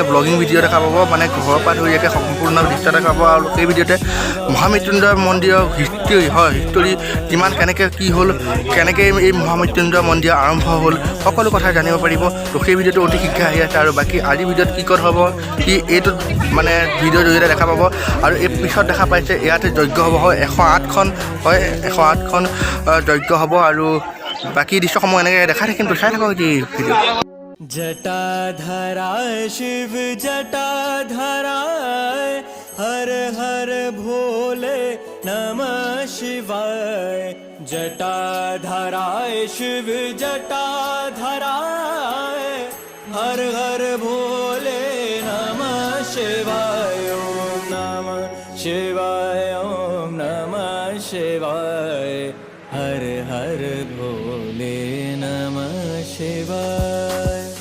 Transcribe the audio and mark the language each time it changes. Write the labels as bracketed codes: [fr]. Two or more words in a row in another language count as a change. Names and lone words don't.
[en] blogging video' [as] দেখা পাব মানে ঘৰৰ পৰা ধৰি একে সম্পূৰ্ণ দৃশ্য দেখা পাব আৰু সেই ভিডিঅ'তে মহামৃত্যুঞ্জয় মন্দিৰৰ হিষ্টৰী কিমান কেনেকৈ কি হ'ল কেনেকৈ এই মহামৃত্যুঞ্জয় মন্দিৰ আৰম্ভ হ'ল সকলো কথা জানিব পাৰিব তো সেই ভিডিঅ'টো অতি শীঘ্ৰে আহি আছে আৰু বাকী আজিৰ ভিডিঅ'ত কি ক'ত হ'ব কি এইটোত মানে ভিডিঅ'ৰ জৰিয়তে দেখা পাব আৰু এই পিছত দেখা পাইছে ইয়াতে যজ্ঞ হ'ব হয় 108খন যজ্ঞ হ'ব আৰু বাকী দৃশ্যসমূহ এনেকৈ দেখাই থাকিম তো চাই থাকক এই ভিডিঅ' [sa] जटाधराय शिव जटाधराय हर हर भोले नमः शिवाय जटाधराय शिव जटाधराय हर हर भोले नमः शिवाय ओम नमः शिवाय ओम नमः शिवाय हर हर भोले नमः शिवाय